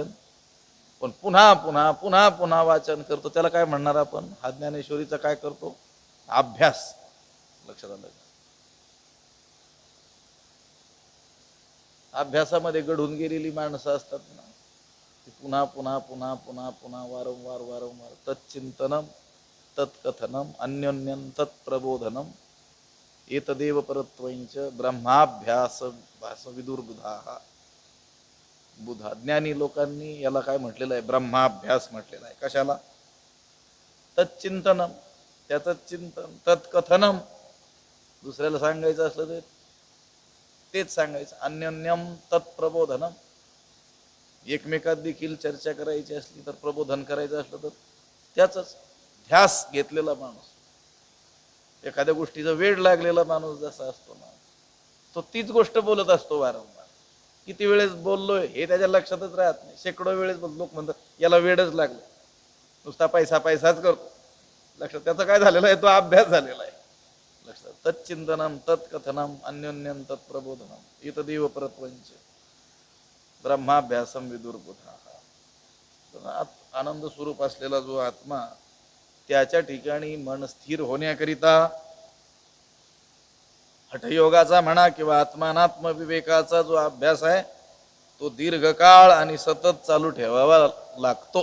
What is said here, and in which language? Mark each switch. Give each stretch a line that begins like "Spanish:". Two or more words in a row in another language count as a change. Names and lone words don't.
Marathi: पण पुन्हा पुन्हा पुन्हा पुन्हा वाचन करतो, त्याला काय म्हणणार आपण? हा ज्ञानेश्वरीचा काय करतो? अभ्यास. लक्षात आलं? अभ्यासामध्ये घडून गेलेली माणसं असतात ना, ती पुन्हा पुन्हा पुन्हा पुन्हा पुन्हा वारंवार वारंवार
Sanskrit: तच्चिंतनम तत्कथनम अन्योन्यम तत्प्रबोधनम एतदेव परत्वंच ब्रह्माभ्यास भास विदुर्बुधा.
Marathi: बुधा ज्ञानी लोकांनी याला काय म्हटलेलं आहे? ब्रह्माभ्यास म्हटलेला आहे. कशाला? तच्चिंतनम, त्याचं चिंतन, तत्कथनम, दुसऱ्याला सांगायचं असलं तर तेच सांगायचं,
Sanskrit: अन्योन्यम तत्प्रबोधनम,
Marathi: एकमेकात देखील चर्चा करायची असली तर, प्रबोधन करायचं असलं तर त्याचंच. ध्यास घेतलेला माणूस, एखाद्या गोष्टीचा वेळ लागलेला माणूस जसा असतो ना, तो तीच गोष्ट बोलत असतो वारंवार. किती वेळेस बोललोय हे त्याच्या लक्षातच राहत नाही. शेकडो वेळेस लोक म्हणतात याला वेळच लागलं, नुसता पैसा पैसाच करतो. लक्षात त्याचा काय झालेला आहे? तो अभ्यास झालेला आहे. लक्षात?
Sanskrit: तच्चिंतनम तत्कथनम अन्योन्यम तत्प्रबोधनम एतदेव परत्वंच ब्रह्माभ्यासम विदुर्बुधा.
Marathi: आनंद स्वरूप असलेला जो आत्मा, त्याच्या ठिकाणी मन स्थिर होण्याकरिता हठयोगाचा म्हणा किंवा आत्मानात्म विवेकाचा जो अभ्यास आहे, तो दीर्घकाळ आणि सतत चालू ठेवावा लागतो.